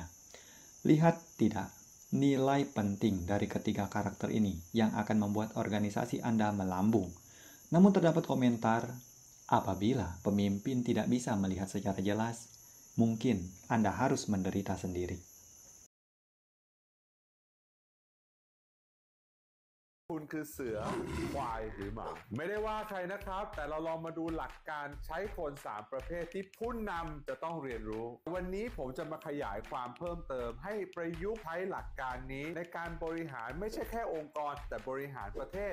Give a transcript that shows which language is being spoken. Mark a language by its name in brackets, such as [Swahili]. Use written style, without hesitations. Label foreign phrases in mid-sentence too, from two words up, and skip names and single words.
[Indonesian] Lihat tidak nilai penting dari ketiga karakter ini yang akan membuat organisasi Anda melambung. Namun terdapat komentar, apabila pemimpin tidak bisa melihat secara jelas, mungkin Anda harus menderita sendiri. [Thai] คุณคือเสือควายหรือหมาไม่ได้ว่าใครนะครับแต่เราลองมาดูหลักการใช้คน3ประเภทที่ผู้นำจะต้องเรียนรู้วันนี้ผมจะมาขยายความเพิ่มเติมให้ประยุกต์ใช้หลักการนี้ในการบริหารไม่ใช่แค่องค์กรแต่บริหารประเทศ